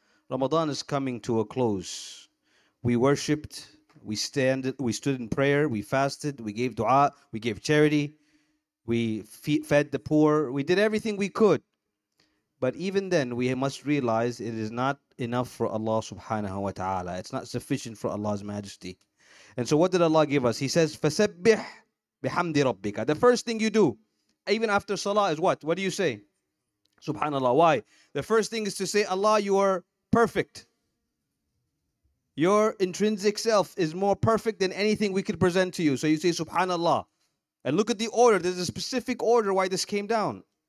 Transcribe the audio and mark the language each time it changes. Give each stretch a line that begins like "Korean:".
English: Ramadan is coming to a close. We worshipped, we stood in prayer, we fasted, we gave dua, we gave charity, we fed the poor, we did everything we could. But even then, we must realize it is not enough for Allah subhanahu wa ta'ala. It's not sufficient for Allah's majesty. And so what did Allah give us? He says,
Arabic: فَسَبِّحْ بِحَمْدِ رَبِّكَ.
English: The first thing you do, even after salah, is what? What do you say? Subhanallah. Why? The first thing is to say, Allah, you are perfect. Your intrinsic self is more perfect than anything we could present to you. So you say, Subhanallah. And look at the order. There's a specific order why this came down.